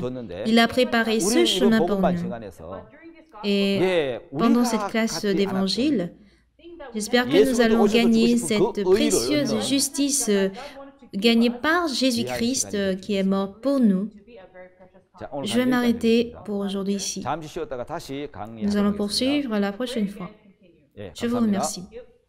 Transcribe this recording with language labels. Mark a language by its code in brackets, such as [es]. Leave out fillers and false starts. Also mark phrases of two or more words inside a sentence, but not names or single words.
[fr] Il a préparé ce chemin pour nous. Et pendant cette classe d'évangile, j'espère que nous allons gagner cette précieuse justice gagnée par Jésus-Christ qui est mort pour nous. Je vais m'arrêter pour aujourd'hui ici. [ko] 잠시 쉬었다가 다시 강의하도록 [fr] Nous allons [ko] 하겠습니다. [fr] poursuivre la prochaine fois. [ko] 예, [fr] Je vous [ko] 감사합니다. [fr] remercie.